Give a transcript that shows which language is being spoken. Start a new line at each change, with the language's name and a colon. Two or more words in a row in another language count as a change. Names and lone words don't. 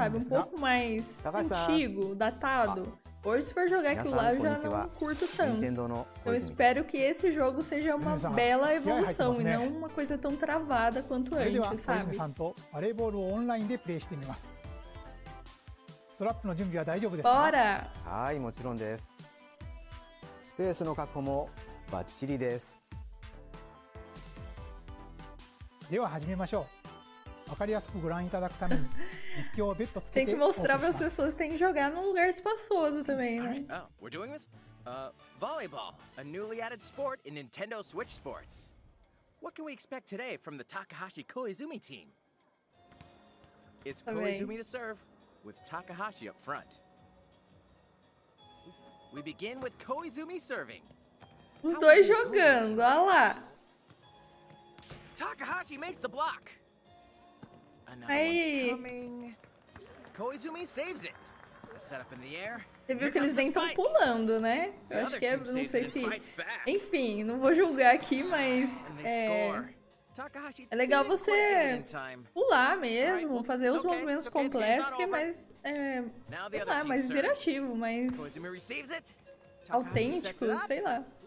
Portuguese: Um pouco mais antigo, datado. Hoje, se for jogar aquilo lá, eu já não curto tanto. Eu espero que esse jogo seja uma bela evolução e não uma coisa tão travada quanto antes, sabe? Bora!
Japanese: はい、もちろんです。スペースの確保もバッチリです。では始めましょう。わかりやすくご覧いただくために実況を別途つけて
Portuguese: Tem que mostrar para as pessoas que tem que jogar num lugar espaçoso também, né?
English: Oh, we're doing this? Volleyball, a newly added sport in Nintendo Switch Sports. What can we expect today from the Takahashi Koizumi team? It's Koizumi to serve, with Takahashi up front. We begin with Koizumi serving.
Portuguese: Os dois jogando, olha lá.
English: Takahashi makes the block. Another one's coming. Koizumi saves it. A setup in the air.
Portuguese: Você viu que eles nem estão pulando, né? Eu acho que é, não sei se... Enfim, não vou julgar aqui, mas... É legal você pular mesmo, fazer os movimentos completos, que é mais, sei lá, mais interativo, mais autêntico, sei lá.